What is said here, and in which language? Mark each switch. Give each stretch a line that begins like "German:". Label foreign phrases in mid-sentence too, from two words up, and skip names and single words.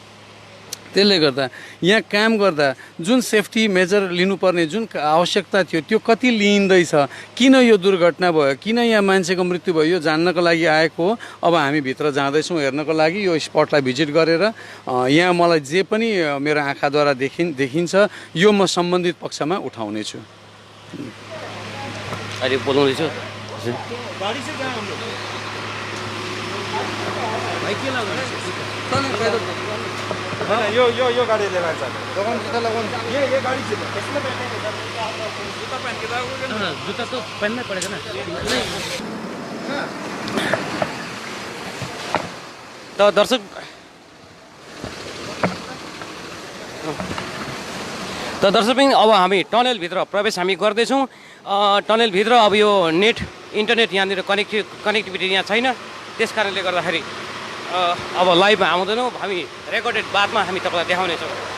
Nepali: त्यसले गर्दा यहाँ काम गर्दा जुन सेफ्टी मेजर लिनुपर्ने जुन आवश्यकता थियो त्यो कति लिइँदैछ, किन यो दुर्घटना भयो, किन यहाँ मान्छेको मृत्यु भयो, यो जान्नको लागि आएको हो। अब हामी भित्र जाँदैछौँ हेर्नको लागि, यो स्पटलाई भिजिट गरेर यहाँ मलाई जे पनि मेरो आँखाद्वारा देखिन्छ यो म सम्बन्धित पक्षमा उठाउनेछु। अहिले बोलाउँदैछु
Hindi: गाड़ी से गए हम लोग
Nepali: भाई के लाग्यो
Hindi: हाँ यो गाड़ी लेना चाहते ये गाड़ी से इसमें बैठे जुत्ता पहन के जाओगे ना जुत्ता तो पहनना पड़ेगा ना
Nepali: त दर्शक पनि अब हामी टनेलभित्र प्रवेश हामी गर्दैछौँ टनेलभित्र अब यो नेट इन्टरनेट यहाँनिर कनेक्टिभिटी यहाँ छैन त्यस कारणले गर्दाखेरि अब लाइभमा आउँदैनौँ हामी रेकर्डेड बादमा हामी तपाईँलाई देखाउनेछौँ